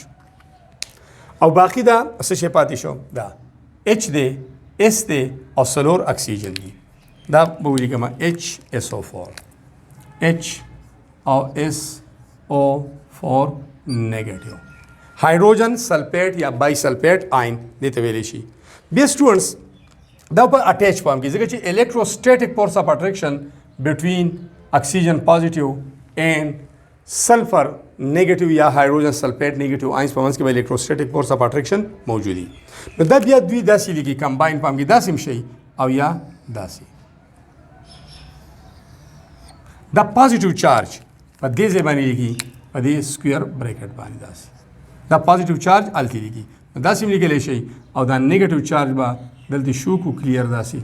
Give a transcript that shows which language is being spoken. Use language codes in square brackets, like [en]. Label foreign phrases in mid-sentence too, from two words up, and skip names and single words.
[ps] او باقی دا څه شی پاتې شو دا ایچ دی ایس دی او څلور اکسیجن دی. دا به ولیکم ایچ ایس او 4 ایچ او ایس او 4 نیگیټیو. [en] hydrogen sulfate [ps] یا [en] bisulfate ion [ps] دې ته ویلی شي. بیا سټوډنټس دا په اٹیچ پام کې ځکه چې [en] electrostatic force of attraction between oxygen positive and sulfur negative یا hydrogen sulfate negative ions [ps] په منځ کې به [en] electrostatic force of attraction موجودي. [ps] نو دا بیا دوی داسې لیکي کمباین پام کې داسې هم شي او یا داسې. دا پازیټیو چارج په دې ځای باندې لیکي په دې [en] square bracket [ps] باندې داسې. دا پازیټیو چارج هلته لیکي داسې هم لیکلی شي او دا نیګیټیو چارج به دلته شو کو کلیر داسې.